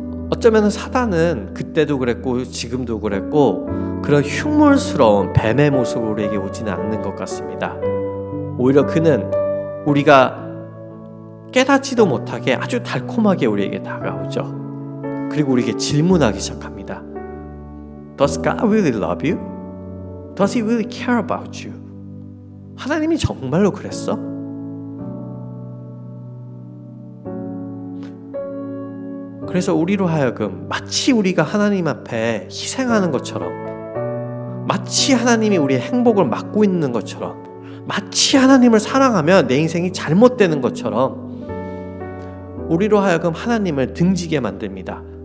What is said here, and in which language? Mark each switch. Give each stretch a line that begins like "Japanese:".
Korean: 어쩌면 사단은 그때도 그랬고 지금도 그랬고 그런 흉물스러운 뱀의 모습으로 우리에게 오지는 않는 것 같습니다. 오히려 그는 우리가 깨닫지도 못하게 아주 달콤하게 우리에게 다가오죠. 그리고 우리에게 질문하기 시작합니다.
English: Does God really love you? Does He really care about you?
Korean: 하나님이 정말로 그랬어? 그래서 우리로 하여금 마치 우리가 하나님 앞에 희생하는 것처럼, 마치 하나님이 우리의 행복을 막고 있는 것처럼, 마치 하나님을 사랑하면 내 인생이 잘못되는 것처럼 우리로 하여금 하나님을 등지게 만듭니다.